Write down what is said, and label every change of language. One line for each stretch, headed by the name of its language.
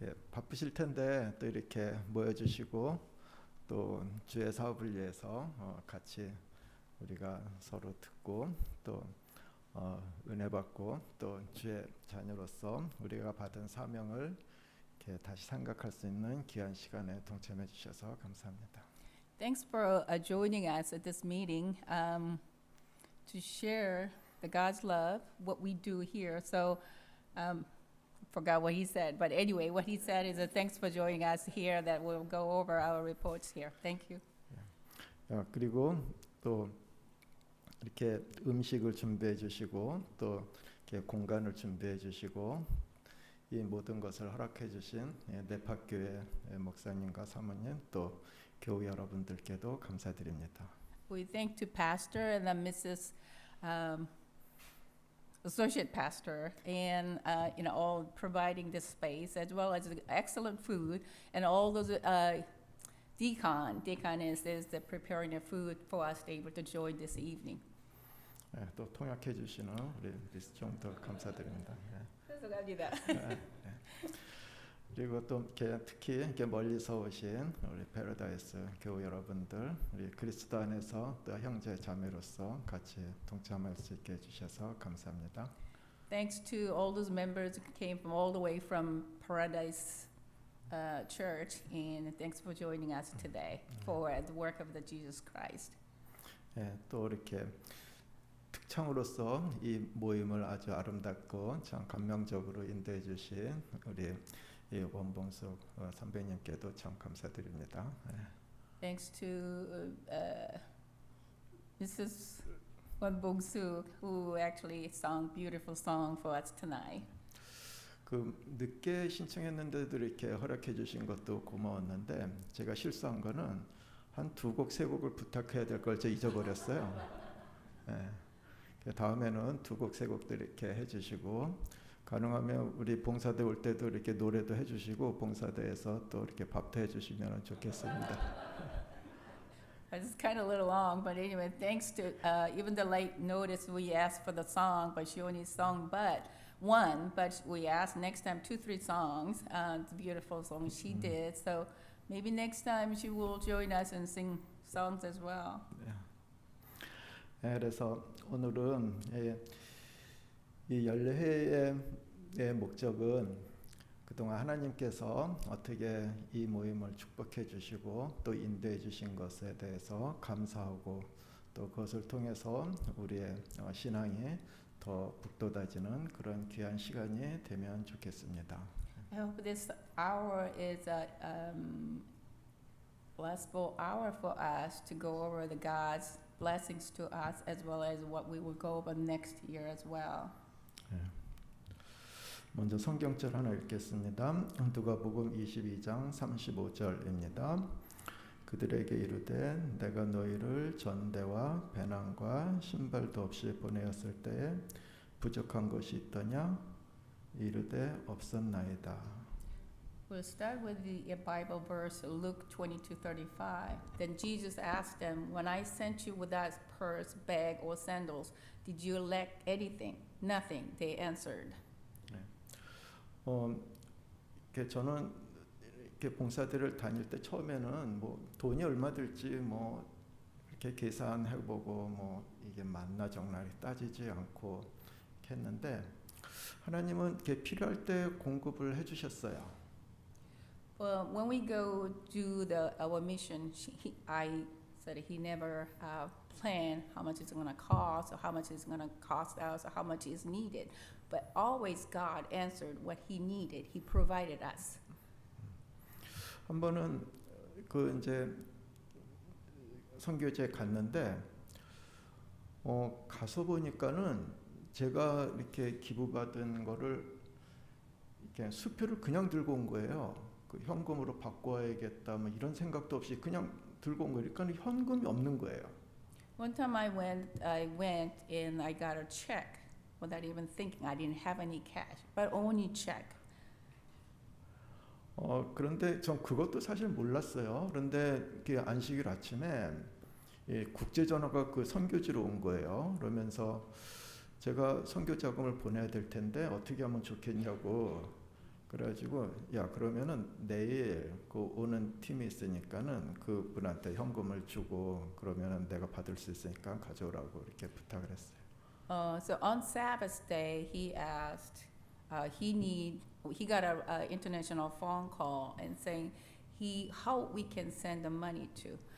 Korean: 바쁘실 텐데 또 이렇게 모여주시고 또 주의 사업을 위해서 같이 우리가 서로 듣고 또 은혜 받고 또 주의 자녀로서 우리가 받은 사명을 이렇게 다시 생각할 수 있는 귀한 시간에 동참해 주셔서 감사합니다.
English: Thanks for joining us at this meeting to share the God's love, what we do here. So, forgot what he said, but anyway, what he said is thanks for joining us here. That we'll go over our reports here. Thank you.
Korean: 그리고 또 이렇게 음식을 준비해 주시고 또 이렇게 공간을 준비해 주시고 이 모든 것을 허락해 주신 네파교회 목사님과 사모님 또 교우 여러분들께도 감사드립니다.
English: We thank to Pastor and then Mrs. Associate Pastor and all providing this space as well as the excellent food and all those deaconesses that preparing the food for us to be able to join this evening.
Korean: 또 통역해 주시는 우리 미스 총도 감사드립니다. 죄송합니다. 그리고 또 이렇게 특히 이렇게 멀리서 오신 우리 패러다이스 교우 여러분들, 우리 그리스도 안에서 또 형제 자매로서 같이 동참할 수 있게 해주셔서 감사합니다.
English: Thanks to all those members who came from all the way from Paradise Church, and thanks for joining us today for the work of the Jesus Christ.
Korean: 또 이렇게 특창으로서 이 모임을 아주 아름답고 참 감명적으로 인도해 주신 우리 이 원봉숙 선배님께도 참 감사드립니다.
English: Thanks to Mrs. Won Bong-suk, who actually sang beautiful song for us tonight.
Korean: 그 늦게 신청했는데도 이렇게 허락해 주신 것도 고마웠는데 제가 실수한 거는 한 두 곡 세 곡을 부탁해야 될 걸 제가 잊어버렸어요. 다음에는 두 곡 세 곡들 이렇게 해주시고. 가능하면 우리 봉사대 올 때도 이렇게 노래도 해주시고 봉사대에서 또 이렇게 밥도 해주시면 좋겠습니다.
English: It's kind of a little long, but anyway, thanks to even the late notice, we asked for the song, but she only sung one. But we asked next time 2-3 songs. It's a beautiful song she did. So maybe next time she will join us and sing songs as well.
Korean: 그래서 오늘은 이 연례회의 목적은 그동안 하나님께서 어떻게 이 모임을 축복해 주시고 또 인도해 주신 것에 대해서 감사하고 또 그것을 통해서 우리의 신앙이 더 북돋아지는 그런 귀한 시간이 되면 좋겠습니다.
English: I hope this hour is a blessful hour for us to go over the God's blessings to us as well as what we will go over next year as well.
Korean: 먼저 성경절 하나 읽겠습니다. 누가복음 22장 35절입니다. 그들에게 이르되 내가 너희를 전대와 배낭과 신발도 없이 보내었을 때에 부족한 것이 있더냐? 이르되 없었나이다.
English: We'll start with the Bible verse, Luke 22:35. Then Jesus asked them, "When I sent you without purse, bag, or sandals, did you lack anything?" "Nothing," they answered.
Korean: 이렇게 저는 이렇게 봉사대를 다닐 때 처음에는 뭐 돈이 얼마 들지 뭐 이렇게 계산해보고 뭐 이게 맞나 적나 따지지 않고 이렇게 했는데 하나님은 이렇게 필요할 때 공급을 해주셨어요.
English: Well, when we go do our mission, I said he never planned how much it's going to cost, or how much it's going to cost us, or how much is needed. But always God answered what he needed. He provided us.
Korean: 한 번은 그 이제 선교지에 갔는데 가서 보니까는 제가 이렇게 기부받은 거를 이렇게 수표를 그냥 들고 온 거예요. 그 현금으로 바꿔야겠다 뭐 이런 생각도 없이 그냥 들고 온 거예요. 그러니까 현금이 없는 거예요.
English: One time I went and I got a check without even thinking. I didn't have any cash, but only check.
Korean: 그런데 전 그것도 사실 몰랐어요. 그런데 그 안식일 아침에 국제 전화가 그 선교지로 온 거예요. 그러면서 제가 선교 자금을 보내야 될 텐데 어떻게 하면 좋겠냐고. 그래가지고 야 그러면은 내일 그 오는 팀이 있으니까는 그 분한테 현금을 주고 그러면은 내가 받을 수 있으니까 가져오라고 이렇게 부탁을 했어요.
English: So on Sabbath day, he asked, he got a international phone call and saying how we can send the money to.